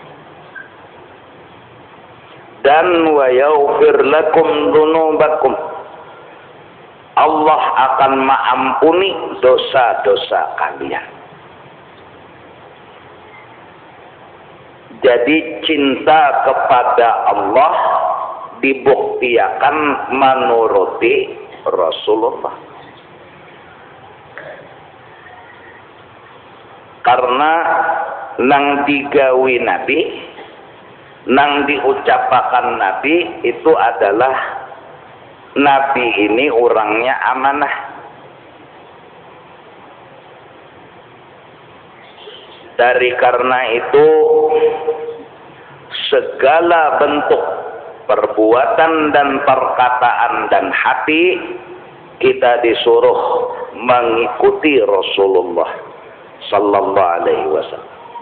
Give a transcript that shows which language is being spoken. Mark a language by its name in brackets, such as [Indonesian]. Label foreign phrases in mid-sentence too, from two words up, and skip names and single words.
[Indonesian] Dan [Arabic] wa yaghfir lakum dzunubakum, [Indonesian] Allah akan mengampuni dosa-dosa kalian. Jadi cinta kepada Allah dibuktikan menuruti Rasulullah. Karena [Banjar] nang digawi Nabi, nang diucapakan Nabi [Indonesian] itu adalah Nabi ini orangnya amanah. Dari karena itu segala bentuk perbuatan dan perkataan dan hati kita disuruh mengikuti Rasulullah [Arabic] sallallahu alaihi wasallam.